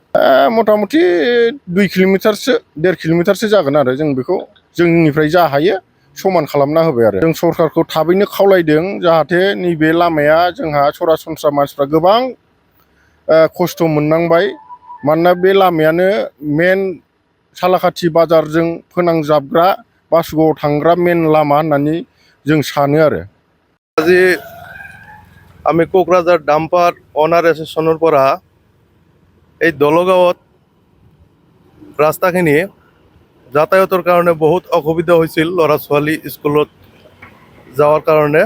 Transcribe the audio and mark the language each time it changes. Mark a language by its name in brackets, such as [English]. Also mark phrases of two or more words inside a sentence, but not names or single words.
[Bodo] मथा मथि 2 किल'मिटारसो 1.5 किल'मिटारसो जागोन आरो जों बेखौ जोंनिफ्राय जा हायो समान खालामना होबाय आरो जों सरकारखौ थाबैनो खावलायदों जाहाथे नैबे लामाया जोंहा सरासनस्रा मानसिफ्रा गोबां खस्थ' मोननांबाय। मानोना बे लामायानो मेन सालाकाथि बाजारजों फोनांजाबग्रा बासुगावआव थांग्रा मेन लामा होननानै जों सानो आरो। [Assamese] আজি আমি কোকরাঝার ডাম্পার অনার এসোসিয়েশনের পৰা এই দলগাঁৱত ৰাস্তাখিনি যাতায়াতৰ কাৰণে বহুত অসুবিধা হৈছিল ল'ৰা ছোৱালী স্কুলত [Bangla] যাওয়ার কারণে।